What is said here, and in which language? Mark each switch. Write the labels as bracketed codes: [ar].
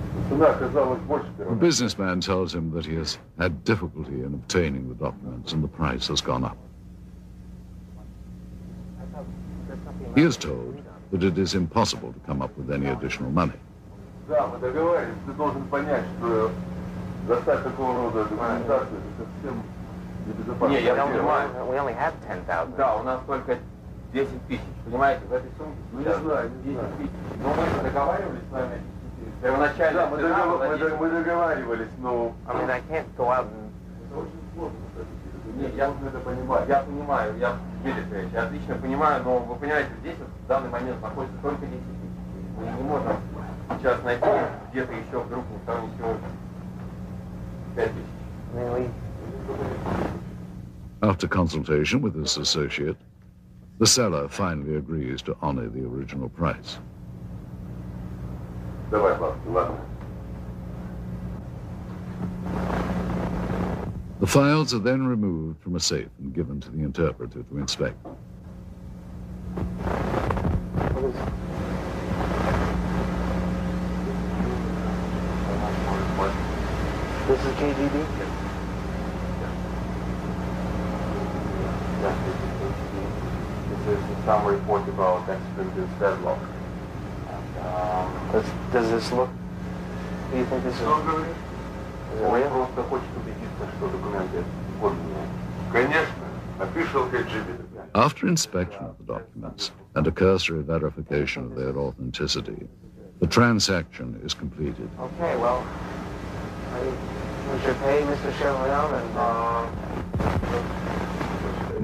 [en] The businessman tells him that he has had difficulty in obtaining the documents and the price has gone up. He is told that it is impossible to come up with any additional money. [ru] Да, мы договорились, ты должен понять, что достать такого рода документацию это совсем небезопасно. Не, я понимаю, [en] we only have 10,000. [ru] Да, у нас только 10 тысяч, понимаете, в этой сумке. Ну, не знаю, 10 тысяч. Но мы договаривались с вами. Первоначально. Да, мы договаривались, но... [en] I mean, I can't go out and... [ru] Это очень сложно, Нет, я это понимаю. Я понимаю, я отлично понимаю, но вы понимаете, здесь вот в данный момент находится только 10 тысяч. Мы не можем сейчас найти где-то еще вдруг никто не сегодня 5 тысяч. [en] After consultation with his associate, the seller finally agrees to honor the original price. [ru] Давай, ладно. [en] The files are then removed from a safe and given to the interpreter to inspect. This is KGB? This is some report about extradition deadlock. Does this look... Do you think this is... [ru] Он просто хочет убедиться, что документы подлинные. Конечно, [en] official KGB. After inspection of the documents and a cursory verification of their authenticity, the transaction is completed. Okay, well, we should pay Mr. Chevalier and...